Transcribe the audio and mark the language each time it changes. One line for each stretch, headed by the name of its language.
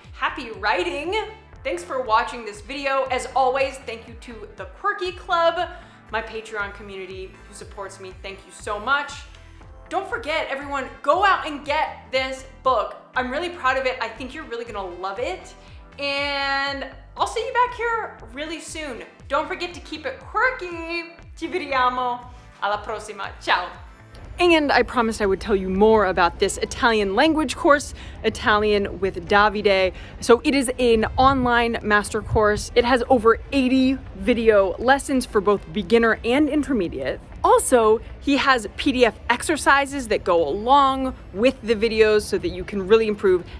English: Happy writing! Thanks for watching this video. As always, thank you to the Quirky Club, my Patreon community who supports me. Thank you so much. Don't forget, everyone, go out and get this book. I'm really proud of it. I think you're really gonna love it. And I'll see you back here really soon. Don't forget to keep it quirky.
Italian: Ci vediamo alla prossima. Ciao.
English: And I promised I would tell you more about this Italian language course, Italian with Davide. So it is an online master course. It has over 80 video lessons for both beginner and intermediate. Also, he has PDF exercises that go along with the videos so that you can really improve.